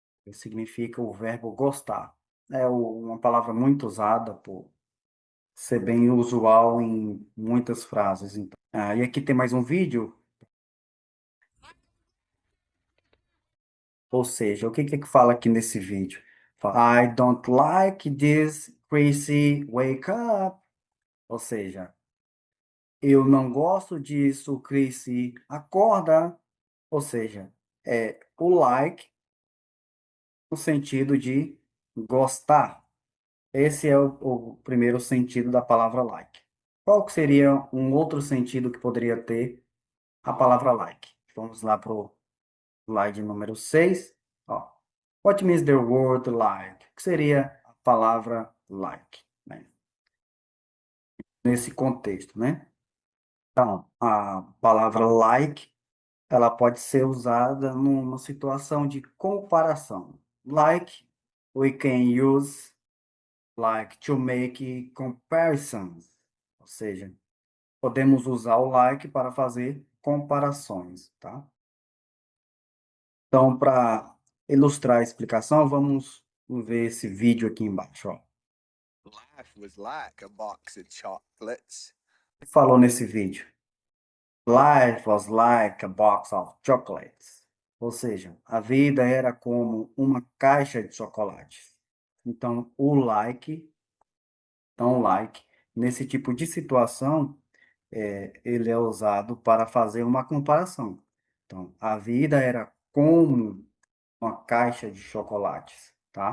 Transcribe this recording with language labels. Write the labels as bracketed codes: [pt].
[pt] Que significa o verbo gostar. É uma palavra muito usada por ser bem usual em muitas frases. Então. E aqui tem mais um vídeo. Ou seja, o que que fala aqui nesse vídeo? Fala, [en] I don't like this crazy wake up. [pt] Ou seja, eu não gosto disso, Chrissy. Acorda. Ou seja, o like no sentido de gostar. Esse é o primeiro sentido da palavra like. Qual que seria um outro sentido que poderia ter a palavra like? Vamos lá para o slide número 6. Ó. [en] What means the word like? [pt] O que seria a palavra like, né? Nesse contexto, né? Então, a palavra like ela pode ser usada numa situação de comparação. [en] Like, we can use like to make comparisons. [pt] Ou seja, podemos usar o like para fazer comparações, tá? Então, para ilustrar a explicação, vamos ver esse vídeo aqui embaixo, ó. [en] Life was like a box of chocolates. [pt] Falou nesse vídeo. [en] Life was like a box of chocolates. [pt] Ou seja, a vida era como uma caixa de chocolates. Então, like, nesse tipo de situação, ele é usado para fazer uma comparação. Então, a vida era como uma caixa de chocolates, tá?